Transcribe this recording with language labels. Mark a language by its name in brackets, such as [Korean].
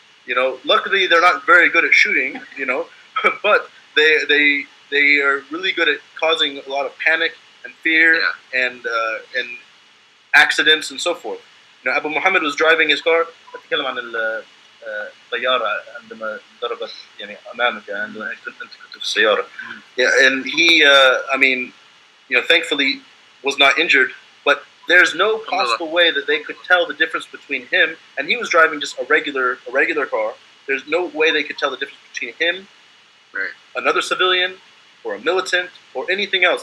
[English] You know, luckily they're not very good at shooting, you know, but they are really good at causing a lot of panic and fear and accidents and so forth. You know, Abu Muhammad was driving his car. [Arabic] أتكلم عن الطيارة عندما ضربت يعني أمامك عندما كنت في السيارة. [English] Yeah, and he, I mean, you know, thankfully was not injured, but there's no possible way that they could tell the difference between him, and he was driving just a regular car. There's no way they could tell the difference between him, another civilian, or a militant, or anything else.